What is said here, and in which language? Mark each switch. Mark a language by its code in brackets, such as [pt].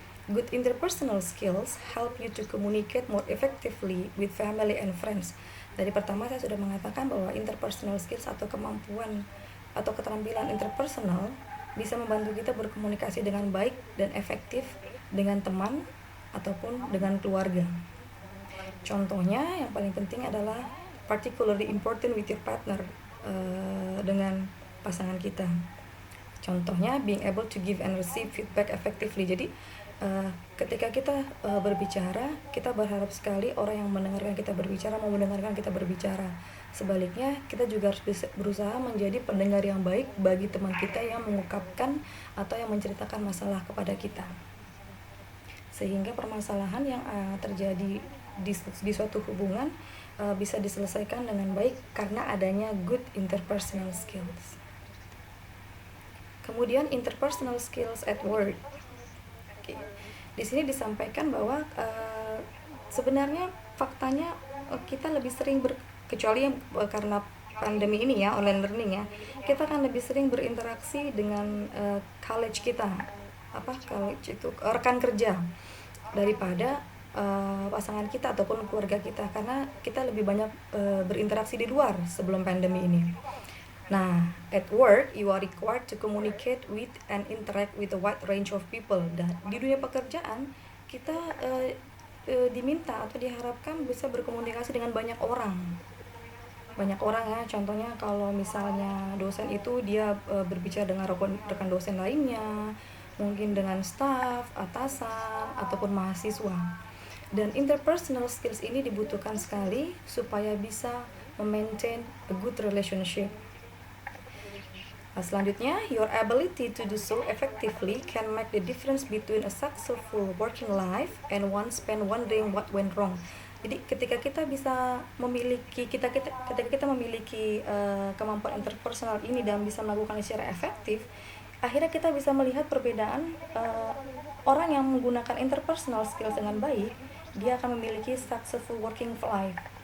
[en] Good interpersonal skills help you to communicate more effectively with family and friends. [id] Dari pertama saya sudah mengatakan bahwa interpersonal skills atau kemampuan atau keterampilan interpersonal bisa membantu kita berkomunikasi dengan baik dan efektif dengan teman ataupun dengan keluarga. Contohnya yang paling penting adalah [en] particularly important with your partner, [id] dengan pasangan kita. Contohnya [en] being able to give and receive feedback effectively. [id] Jadi ketika kita berbicara, kita berharap sekali orang yang mendengarkan kita berbicara mau mendengarkan kita berbicara. Sebaliknya, kita juga harus berusaha menjadi pendengar yang baik bagi teman kita yang mengungkapkan atau yang menceritakan masalah kepada kita, sehingga permasalahan yang terjadi di suatu hubungan bisa diselesaikan dengan baik karena adanya good interpersonal skills. Kemudian interpersonal skills [en] at work. [id] Di sini disampaikan bahwa sebenarnya faktanya kita lebih sering kecuali karena pandemi ini ya, online learning ya, kita akan lebih sering berinteraksi dengan college kita, college itu rekan kerja daripada pasangan kita ataupun keluarga kita, karena kita lebih banyak berinteraksi di luar sebelum pandemi ini. [en] Nah, at work you are required to communicate with and interact with a wide range of people. [id] Dan di dunia pekerjaan kita diminta atau diharapkan bisa berkomunikasi dengan banyak orang ya. Contohnya kalau misalnya dosen itu dia berbicara dengan rekan dosen lainnya, mungkin dengan staf, atasan ataupun mahasiswa. Dan interpersonal skills ini dibutuhkan sekali supaya bisa memaintain [en] a good relationship. [id] Selanjutnya, [en] your ability to do so effectively can make the difference between a successful working life and one spent wondering what went wrong. [id] Jadi ketika kita bisa memiliki ketika kita memiliki kemampuan interpersonal ini dan bisa melakukannya secara efektif, akhirnya kita bisa melihat perbedaan orang yang menggunakan interpersonal skills dengan baik, dia akan memiliki [en] successful working life.